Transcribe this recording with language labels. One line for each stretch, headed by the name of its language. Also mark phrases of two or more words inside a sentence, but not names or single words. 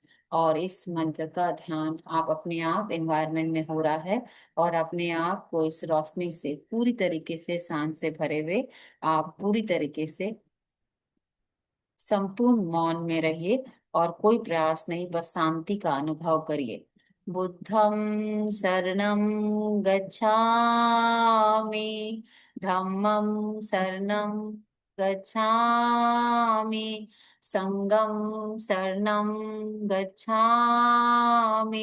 Hindi: और इस मंत्र का ध्यान आप अपने आप एनवायरनमेंट में हो रहा है और अपने आप को इस रोशनी से पूरी तरीके से शांत से भरे हुए आप पूरी तरीके से संपूर्ण मौन में रहिए और कोई प्रयास नहीं, बस शांति का अनुभव करिए।
Pali: बुद्धं शरणं गच्छामि। धम्मं शरणं गच्छामि। संगं शरणं गच्छामि।